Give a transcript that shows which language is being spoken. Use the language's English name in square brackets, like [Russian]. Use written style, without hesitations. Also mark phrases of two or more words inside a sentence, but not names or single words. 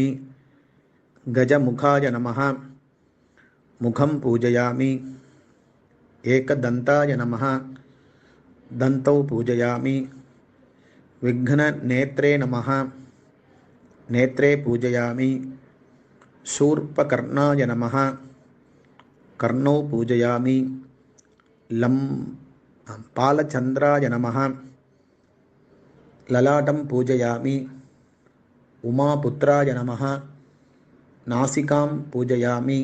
[Sanskrit] गजमुखाय नमः मुखं पूजयामि. एकदन्ताय नमः दन्तौ पूजयामि. विघ्ननेत्रे नमः नेत्रे पूजयामि. शूर्पकर्णाय नमः कर्णौ पूजयामि. पालचंद्राय नमः ललाटं पूजयामि. उमापुत्राय नमः नासिकां पूजयामि.